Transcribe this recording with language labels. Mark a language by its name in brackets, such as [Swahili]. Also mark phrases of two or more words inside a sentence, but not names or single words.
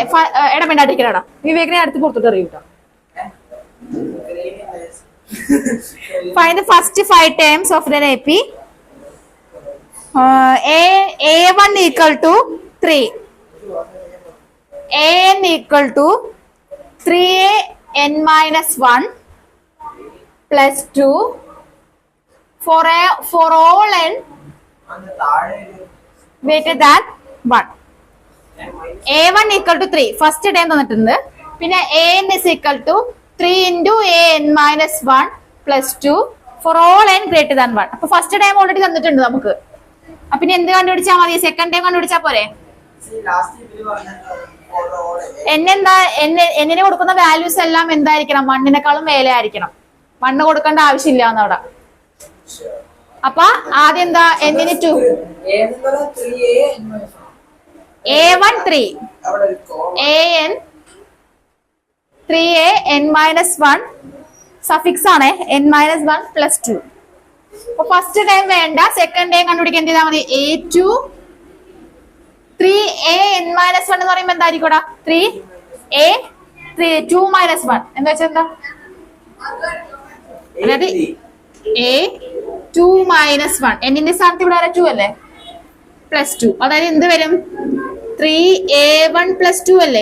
[Malayalam] ഇടമിണ്ടാട്ടിക്കലാടാ. വിവേകിനെ അടുത്ത് പുറത്തോട്ട് അറിയൂട്ടോ. [English] Find the first 5 terms of the AP. A1 equal to 3. An equal to 3an minus 1 plus 2 for all n greater than 1. A1 equal to 3. First term തന്നിട്ടുണ്ട്. പിന്നെ an is equal to 3 into an minus 1 plus 2 for all n greater than 1. [Malayalam] അപ്പൊ [English] first time already [Malayalam] തന്നിട്ടുണ്ട് നമുക്ക്. അപ്പൊ ഇനി എന്ത് കണ്ടുപിടിച്ചാൽ മതി? [English] second time [Malayalam] കണ്ടുപിടിച്ചാൽ പോരെ? എന്നിന് കൊടുക്കുന്ന വാല്യൂസ് എല്ലാം എന്തായിരിക്കണം? 1നേക്കാളും മേലെ ആയിരിക്കണം. 1 കൊടുക്കേണ്ട ആവശ്യമില്ല എന്നവിടെ. അപ്പൊ ആദ്യം എന്താ? എന്നിന് 2, [English] A1 3, an 3an minus 1 സഫിക്സ് ആണ് n minus 1 plus 2. [Malayalam] അപ്പൊ [English] first time [Malayalam] വേണ്ട, [English] second time [Malayalam] കണ്ടുപിടിക്കാൻ എന്ത് ചെയ്താൽ മതി? [English] A2 3an minus 1 [Malayalam] എന്ന് പറയുമ്പോ എന്തായിരിക്കും? [English] 2 minus 1 [Malayalam] എന്താ വെച്ചാൽ എന്താ? അതായത് [English] A2 minus 1 [Malayalam] എന്നിന്റെ സ്ഥാനത്ത് ഇവിടെ 2 അല്ലേ? പ്ലസ് 2. അതായത് എന്ത് വരും? [English] 3a1 plus 2 [Malayalam] അല്ലേ?